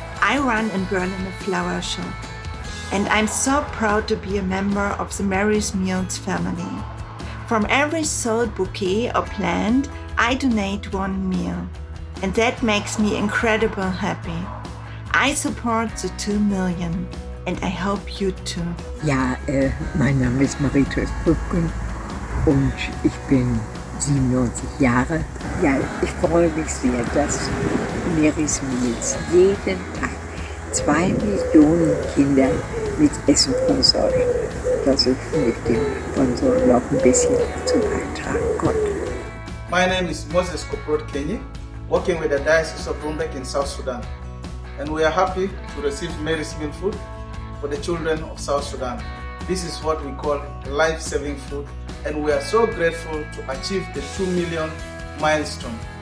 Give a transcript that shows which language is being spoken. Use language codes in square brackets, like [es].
[en] I run and burn in a flower shop. And I'm so proud to be a member of the Mary's Meals family. From every sold bouquet or plant, I donate 1 meal. And that makes me incredibly happy. I support the 2 million. And I hope you too. [de] Ja, mein Name ist Maritus Brücken und ich bin 97 Jahre. Ja, ich freue mich sehr, dass Mary's Meals jeden Tag 2 Millionen Kinder mit Essen versorgt. Dass ich mit dem Sponsor noch ein bisschen dazu beitragen konnte. [en] My name is Moses Koprot Kenyi, working with the Diocese of Rumbek in South Sudan. And we are happy to receive Mary's Meal food for the children of South Sudan. This is what we call life-saving food, and we are so grateful to achieve the 2 million milestone.